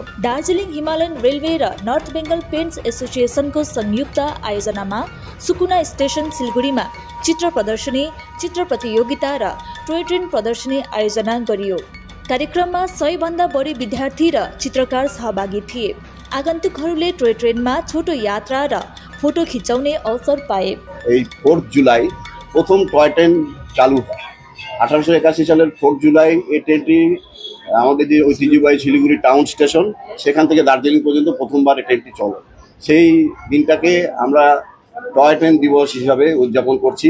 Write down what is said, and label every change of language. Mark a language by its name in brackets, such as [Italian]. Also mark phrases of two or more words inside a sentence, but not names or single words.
[Nepali] दार्जिलिङ हिमालयन रेलवे र नर्थ बेङ्गल पेन्ट्स एसोसिएसनको संयुक्त आयोजनामा सुकुना स्टेशन सिलगढीमा चित्र प्रदर्शनी, चित्र प्रतियोगिता र [English] toy train [Nepali] प्रदर्शनी आयोजना गरियो। कार्यक्रममा 100 भन्दा बढी विद्यार्थी र चित्रकार सहभागी थिए। आगन्तुकहरूले [English] toy train [Nepali] छोटो यात्रा र फोटो खिचाउने अवसर पाए। [Bangla] 4 জুলাই প্রথম [English] toy train [Bangla] চালু হয়। 1881 সালের 4 জুলাই এই ট্রেনটি আমাদের যে ঐতিহ্যবাহী শিলিগুড়ি টাউন স্টেশন সেখান থেকে দার্জিলিং পর্যন্ত প্রথমবার এই ট্রেনটি চলে। সেই দিনটাকে আমরা [English] toy train [Bangla] দিবস হিসাবে উদযাপন করছি।